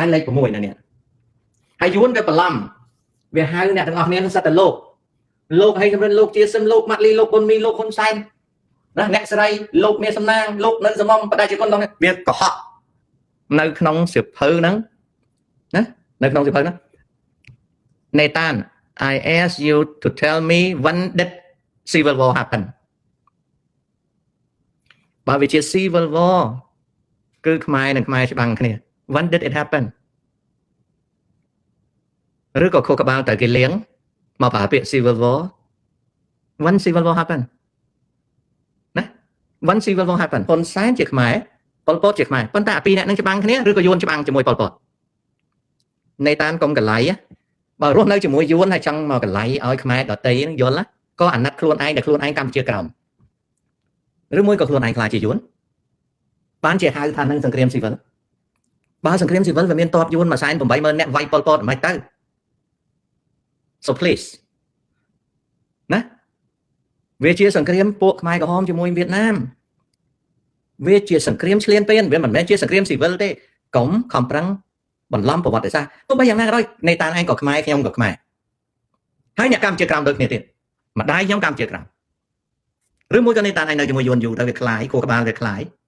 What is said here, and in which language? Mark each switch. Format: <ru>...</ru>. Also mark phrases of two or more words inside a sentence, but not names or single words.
<km>លេខ6ណានេះហើយយួនវាបន្លំវាហៅអ្នកទាំងអស់គ្នាសិតតែលោកលោកហើយសម្រាប់លោកជាសឹមលោកម៉ាត់លីលោកគុនមីលោកហ៊ុនសែនណាអ្នកស្រីលោកមានសំណាងលោកនៅសមមបដិជនដល់វាកុហកនៅក្នុងសៀវភៅហ្នឹងណានៅក្នុងសៀវភៅហ្នឹង</km> <en>Nathan I ask you to tell me when did civil war happen</en> <km>បើវាជា</km> <en>civil war</en> <km>គឺខ្មែរនិងខ្មែរច្បាំងគ្នា</km> <en>when did it happen</en> <km>ឬក៏ខួរក្បាលតើគេលៀងមកប្រើពាក្យ</km> <en>civil war when civil war happen</en> <km>ណា</km> <en>when civil war happen</en> <km>ហ៊ុនសែនជាខ្មែរប៉ុលពតជាខ្មែរប៉ុន្តែអាពីរអ្នកនឹងច្បាំងគ្នាឬក៏យួនច្បាំងជាមួយប៉ុលពតនៃតានកុំកលៃបើរស់នៅជាមួយយួនហើយចង់មកកលៃឲ្យខ្មែរដតីនឹងយល់ក៏អាណិតខ្លួនឯងដែលខ្លួនឯងកម្ពុជាក្រោមឬមួយក៏ខ្លួនឯងខ្លាចជាយួនបានជាហៅថានឹងសង្គ្រាមស៊ីវិលបើសង្គ្រាមស៊ីវិលវាមានតបយួន180,000នាក់វាយប៉ុលពតមិនទៅ</km> <en>so please</en> <km>ណាវាជាសង្គ្រាមពួកខ្មែរក្រហមជាមួយវៀតណាមវាជាសង្គ្រាមឈ្លានពានវាមិនមែនជាសង្គ្រាមស៊ីវិលទេកុំខំប្រឹងបន្លំប្រវត្តិសាស្ត្រទោះបីយ៉ាងណាក៏ដោយនៃតានឯងក៏ខ្មែរខ្ញុំក៏ខ្មែរហើយអ្នកកម្ពុជាក្រោមដូចគ្នាទៀតម្ដាយខ្ញុំកម្ពុជាក្រោមឬមួយក៏នៃតានឯងនៅជាមួយយួនយូរទៅវាខ្លាយគោះក្បាលវាខ្លាយ</km>